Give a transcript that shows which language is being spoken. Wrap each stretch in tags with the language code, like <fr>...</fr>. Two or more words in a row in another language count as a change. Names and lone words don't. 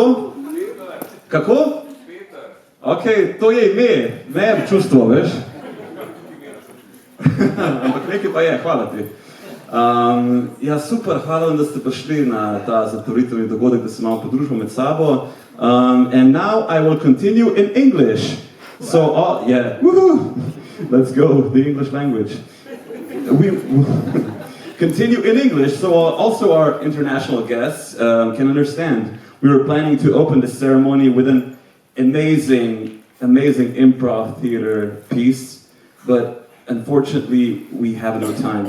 <sl>Kako? Ok, to je ime, ne čustvo, veš? Ampak nekaj pa je, hvala ti. Ja, super, hvala vam, da ste prišli na ta zatvoritveni dogodek, da se malo podružimo med sabo.</sl> <en>And now I will continue in English. So, woohoo! Let's go, the English language. We continue in English, so also our international guests can understand. We were planning to open the ceremony with an amazing improv theater piece, but unfortunately we have no time.</en>